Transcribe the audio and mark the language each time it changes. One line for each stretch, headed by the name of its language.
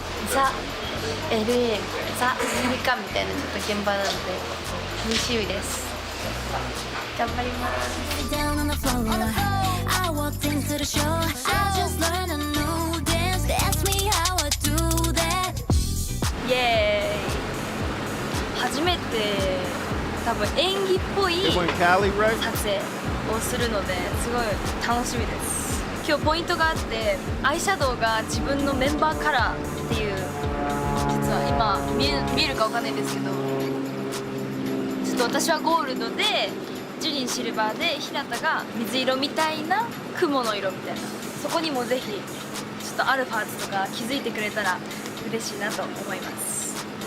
Japanese: ザ・ LA ザ・アメリカみたいなちょっと現場なので楽しみです。頑張ります。
English: Down on the floor, I walked into the show. I just learned a new dance. They asked me how I do that.
Japanese: イエーイ。初めて多分演技っぽい
English: They went Cali, right?
Japanese: 撮影をするのですごい楽しみです。今日ポイントがあって、アイシャドウが自分のメンバーカラーっていう、実は今見えるかわかんないんですけど、ちょっと私はゴールドでジュリンシルバーでひなたが水色みたいな雲の色みたいな、そこにもぜひちょっとあるパーツとか気づいてくれたら嬉しいなと思います。